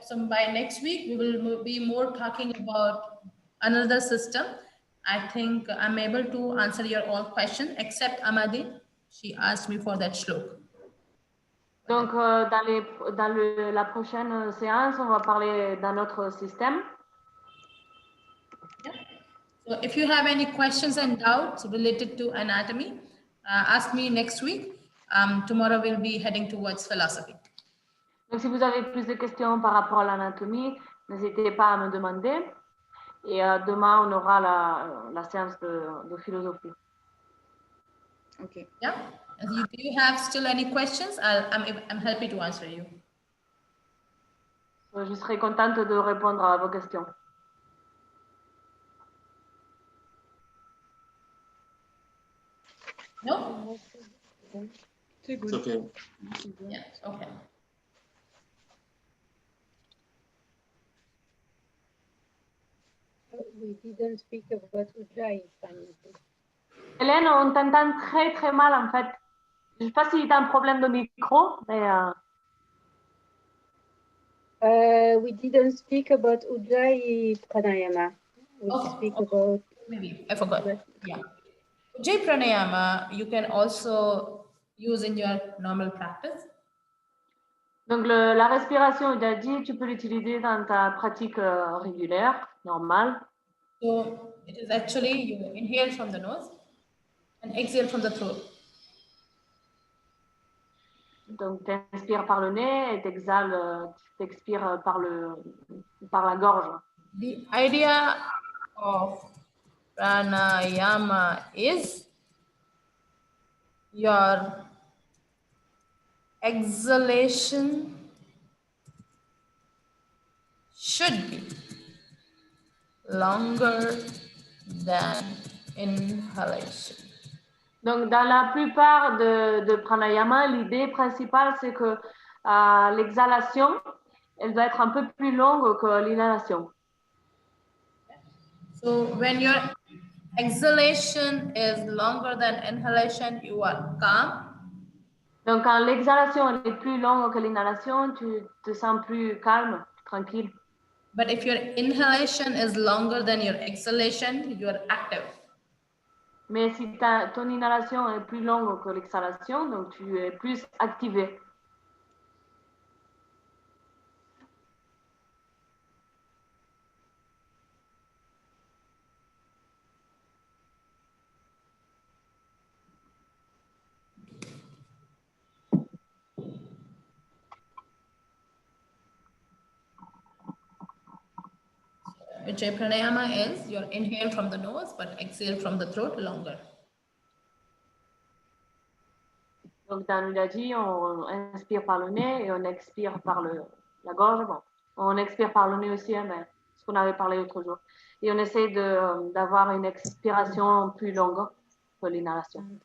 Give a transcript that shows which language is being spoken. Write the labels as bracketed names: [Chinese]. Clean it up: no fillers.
[English] So by next week, we will be more talking about another system. I think I'm able to answer your all questions, except Amadi. She asked me for that shlok. [French] Donc, dans la prochaine séance, on va parler d'un autre système. [English] So if you have any questions and doubts related to anatomy, ask me next week. Tomorrow we'll be heading towards philosophy. [French] Donc, si vous avez plus de questions par rapport à l'anatomie, n'hésitez pas à me demander. Et demain, on aura la séance de philosophie. Ok. [English] Yeah. And do you have still any questions? I'm happy to answer you. [French] Je serai contente de répondre à vos questions. [English] No? [French] C'est [English] good. It's okay. Yeah, okay. We didn't speak about Ujjayi. [French] Hélène, on t'entend très très mal en fait. Je ne sais pas si tu as un problème de micro, mais... [English] We didn't speak about Ujjayi pranayama. We Okay, speak okay. about... Maybe I forgot. Yeah. Ujjayi pranayama, you can also use in your normal practice. [French] Donc, la respiration, il a dit, tu peux l'utiliser dans ta pratique régulière, normale. [English] So it is actually you inhale from the nose and exhale from the throat. [French] Donc, tu inspires par le nez et tu expires par la gorge. [English] The idea of pranayama is your exhalation should be longer than inhalation. [French] Donc, dans la plupart de pranayama, l'idée principale, c'est que l'exhalation, elle doit être un peu plus longue que l'inhalation. [English] So when your exhalation is longer than inhalation, you are calm. [French] Donc, quand l'exhalation elle est plus longue que l'inhalation, tu te sens plus calme, tranquille. [English] But if your inhalation is longer than your exhalation, you are active. [French] Mais si ton inhalation est plus longue que l'exhalation, donc tu es plus activé. [English] Ujjayi pranayama is your inhale from the nose, but exhale from the throat longer. [French] Donc, dans l'udagi, on inspire par le nez et on expire par la gorge. Bon, on expire par le nez aussi, hein, mais ce qu'on avait parlé l'autre jour. Et on essaie d'avoir une expiration plus longue que l'inhalation.